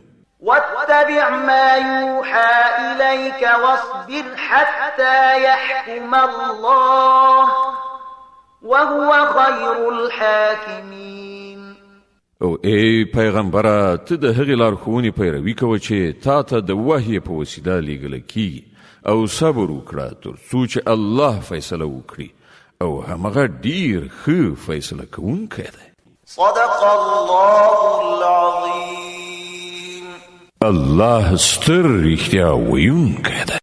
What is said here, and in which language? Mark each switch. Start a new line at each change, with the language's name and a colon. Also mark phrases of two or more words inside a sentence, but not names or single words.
Arabic: واتبع ما يوحى إليك واصبر حتى يحكم الله وهو خير الحاكمين.
Pashto: او ای پیغمبره، ته د هغې لارښوونې پیروي کوه چې تا ته د وحی په وسیله لیږله کیږي، او صبر وکړه تر څو چې الله فیصله وکړي، او همغه ډیر ښه فیصله کوونکی دی.
Arabic: صدق الله العظيم.
Pashto: الله ستر رښتیا ویونکی دی.